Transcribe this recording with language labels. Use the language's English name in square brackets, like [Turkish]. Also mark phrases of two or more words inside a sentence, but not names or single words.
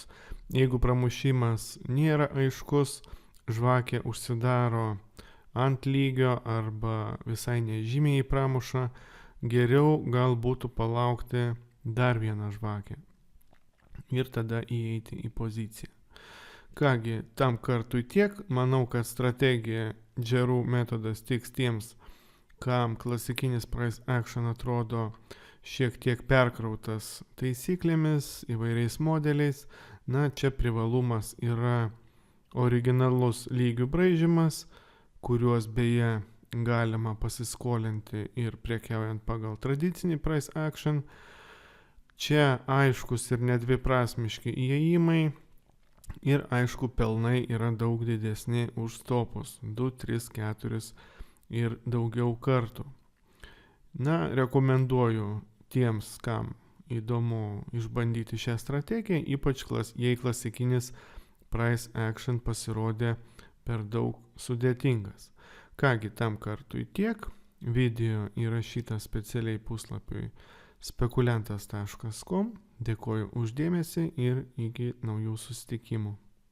[Lithuanian] Jeigu pramušimas nėra aiškus, žvakė užsidaro ant lygio arba visai nežymiai pramuša, geriau gal būtų palaukti dar vieną žvakę ir tada įeiti į poziciją. Kągi, tam kartui tiek. Manau, kad strategija džerų metodas tiks tiems, kam klasikinis [English] price action [Lithuanian] atrodo šiek tiek perkrautas taisyklėmis, įvairiais modeliais. Na, čia privalumas yra originalus lygių braižymas, kuriuos beje galima pasiskolinti ir prekiaujant pagal tradicinį [English] price action. [Lithuanian] Čia aiškus ir nedviprasmiški įėjimai ir aišku pelnai yra daug didesni už stopus 2, 3, 4 ir daugiau kartų. Na, rekomenduoju tiems, kam įdomu išbandyti šią strategiją, ypač jei klasikinis [English] price action [Lithuanian] pasirodė per daug sudėtingas. Kągi, tam kartui tiek. Video įrašytas specialiai puslapiui spekuliantas.com. Dėkoju už dėmesį ir iki naujų susitikimų.